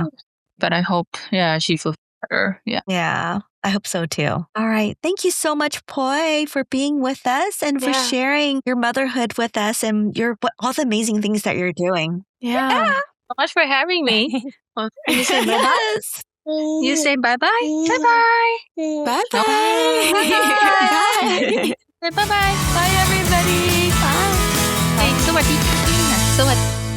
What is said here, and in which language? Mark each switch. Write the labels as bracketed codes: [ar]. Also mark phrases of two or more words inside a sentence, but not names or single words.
[en] But I hope, she feels better. Yeah. Yeah. I hope so too. All right. Thank you so much, Poi, for being with us and for sharing your motherhood with us and all the amazing things that you're doing. Yeah. So much for having me. You say bye-bye? You say bye-bye? Bye-bye. Bye-bye. Bye-bye. Bye, everybody. Bye. [th] Hey, สวัสดีค่ะ